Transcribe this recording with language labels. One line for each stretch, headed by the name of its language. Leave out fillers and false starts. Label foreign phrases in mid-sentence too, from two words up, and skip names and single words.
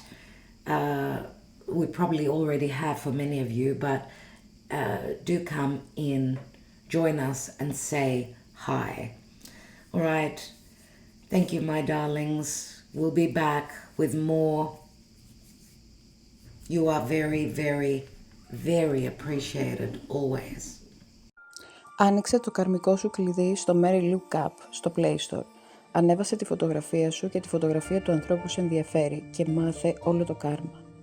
English: We probably already have for many of you, but do come in, join us, and say hi. All right. Thank you, my darlings. We'll be back with more. You are very, very, very appreciated always.
Greek: Άνοιξε το καρμικό σου κλειδί στο Mary Lou Cup στο Play Store. Ανέβασε τη φωτογραφία σου και τη φωτογραφία του ανθρώπου που σε ενδιαφέρει και μάθε όλο το κάρμα.